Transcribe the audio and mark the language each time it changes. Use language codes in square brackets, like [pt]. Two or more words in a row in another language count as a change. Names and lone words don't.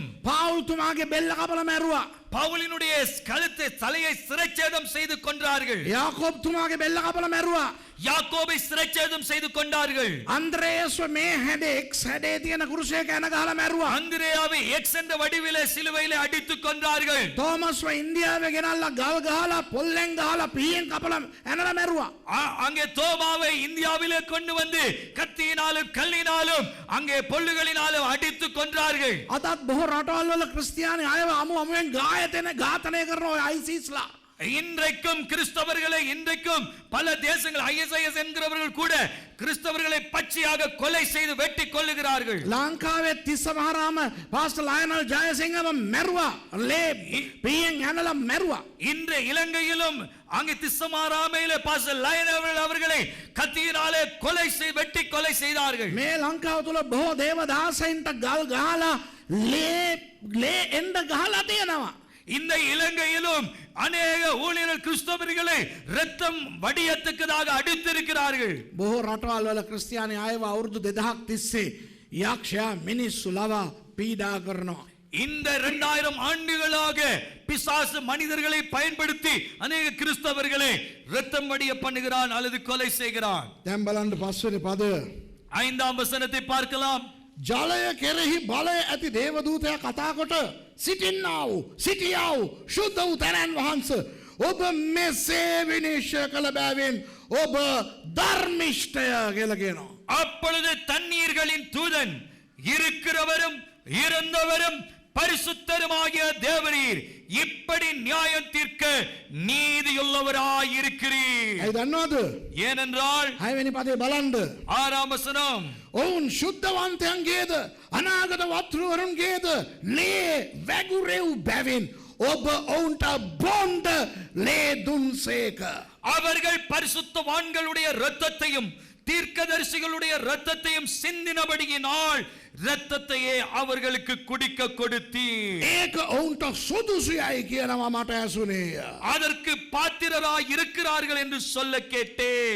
[si] පාවුල්තුමාගේ බෙල්ල කපලා මැරුවා. [ta] பவுலினுடைய கழுத்தை தலையை சிறைச்சேதம் செய்து கொன்றார்கள். [si] யாக்கோப்තුමාගේ බෙල්ල කපලා මැරුවා. [ta] யாக்கோபை சிறைச்சேதம் செய்து கொண்டார்கள். [si] අන්ද්‍රේයස්ව මේ හැඩේ එක්ස් හැඩේ තියෙන කුරුසයක ඇන ගහලා මැරුවා. [ta] அந்திரேயாவை எக்ஸ் என்ற வடிவிலே சிலுவையிலே அடித்து கொன்றார்கள். [si] තෝමස්ව ඉන්දියාවේ ගෙනල්ලා ගල් ගහලා පොල්ලෙන් ගහලා පීයෙන් කපලා ඇනලා මැරුවා. [ta] அங்கே தோமாவை இந்தியாவிலே கொண்டு வந்து கத்தியினாலும் கல்லினாலும் அங்கே பொல்லுகளினாலும் அடித்து கொன்றார்கள். [si] අදත් බොහෝ රටවල් වල ක්‍රිස්තියානි අයව අමුවෙන් ඝාතනය කරන ඔය ISISලා [ta] இன்றைக்கும் கிறிஸ்தவர்களை இன்றைக்கும் பல தேசங்கள் ISIS என்கிறவர்கள் கூட கிறிஸ்தவர்களை பச்சையாக கொலை செய்து வெட்டி கொல்லுகிறார்கள். [si] ලංකාවේ තිස්සමහාරාම පාස්ටර් ලයනල් ජයසිංහව මැරුවා. ලේ පීයෙන් ඇනලා මැරුවා. [ta] இன்று இலங்கையிலும் அங்கே திස්සமாராமையிலே பாஸ்டர் லயனல் அவர்களை கத்தியினாலே வெட்டி கொலை செய்தார்கள். [si] මේ ලංකාව තුල බොහෝ දේවදාසයින්ට ගල් ගහලා ලේ එන්න ගහලා තියෙනවා. [ta] இந்த இலங்கையிலும் அநேக ஊழியர்கள் கிறிஸ்தவர்களை இரத்தம் வடியத்தக்கதாக அடித்திருக்கிறார்கள். [si] බොහෝ රටවල් වල ක්‍රිස්තියානි අයව අවුරුදු 2000ක් තිස්සේ යක්ෂයා මිනිස්සු ලවා පීඩා කරනවා. [ta] இந்த 2000 ஆண்டுகளாக பிசாசு மனிதர்களை பயன்படுத்தி அநேக கிறிஸ்தவர்களை இரத்தம் வடிய பண்ணுகிறான் அல்லது கொலை செய்கிறான். [si] දැන් බලන්න පස්වෙනි පදය. [ta] 5ஆம் வசனத்தை பார்க்கலாம். [si] ජලය කෙරෙහි බලය ඇති දේවදූතයා කතා කොට සිටියා වූ ශුද්ධ වූ තැනන් වහන්සේ ඔබ මෙසේ විනිශ්චය කළ බැවින් ඔබ ධර්මිෂ්ඨය කියලා කියනවා. [ta] அப்பொழுது தண்ணீர்களின் தூதன் இருக்கிறவரும் இருந்தவரும் பரிசுத்தருமாகிய தேவரீர் இப்படி நியாயம் தீர்க்க நீதியுள்ளவராய் இருக்கிறீர். [si] ඇයි දන්නවද? [ta] ஏனென்றால் [si] 6වෙනි පදේ බලන්න. [ta] 6ஆம் வசனம் [si] ඔවුන් ශුද්ධවන්තයන්ගේද අනාගත වතුරුවරුන්ගේද ලේ වැගුරෙව් බැවින් ඔබ ඔවුන්ට බොන්ඩ ලේ දුන්සේක. [ta] அவர்கள் பரிசுத்தவான்களுடைய இரத்தத்தையும் தீர்க்கதரிசிகளுடைய இரத்தத்தையும் சிந்தினபடியினால் இரத்தத்தையே அவர்களுக்கு குடிக்க கொடுத்தீர். [si] ඒක ඔවුන්ට සුදුසුයයි කියනවා මට ඇසුනේ. [ta] அதற்கு பாத்திரராய் இருக்கிறார்கள் என்று சொல்ல கேட்டேன்.